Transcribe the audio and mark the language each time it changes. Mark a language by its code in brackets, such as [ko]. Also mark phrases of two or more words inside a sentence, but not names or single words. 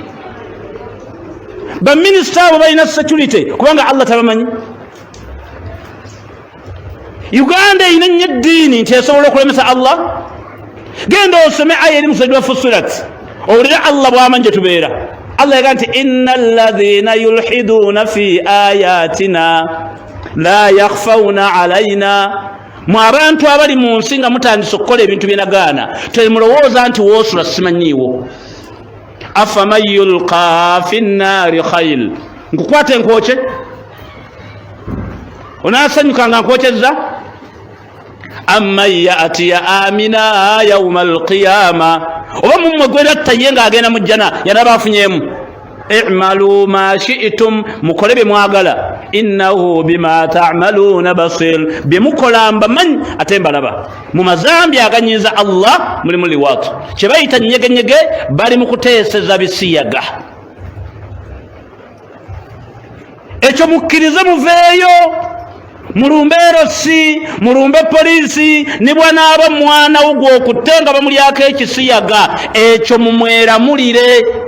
[lg] Baminisita abo balina security kubanga Allah tabamanyi? Uganda erina nnyo eddiini nti esobola okulemesa Allah? Genda osome aya eri mu Surati wa Fussilat, owulire Allah bw'amanyi gye tubeera. Allah yagaa nti [ar] إن الذين يلحدون في آياتنا لا يخفون علينا, [lg] mu abantu abali mu nsi nga mutandise okukola ebintu bye nagaana, temulowooza nti woosula simanyiiwo. [ar] أفمن يلقى في النار خير, [lg] nkukwata enkwokye onaasanyuka nga nkwokyezza? [ar] أم من يأتي آمنا يوم القيامة, [lg] oba mumwe gweratta ye ng'agenda mu jjana yanaba afunyemu. [ar] اعملوا ما شئتم, [lg] mukole bye mwagala, [ar] إنه بما تعملون بصير, [lg] bye mukola mbamanyi ate mbalaba. Mu mazambi aganyiza Allah mulimu liwaatu, kye bayita nyegenyege, bali mu kuteeseza bisiyaga. Ekyo mukkirize muveeyo, mulumbe erosi, mulumbe poliisi, ne bw'anaaba mwana wo gw'okutte nga bamulyako ekisiyaga, ekyo mumweramulire.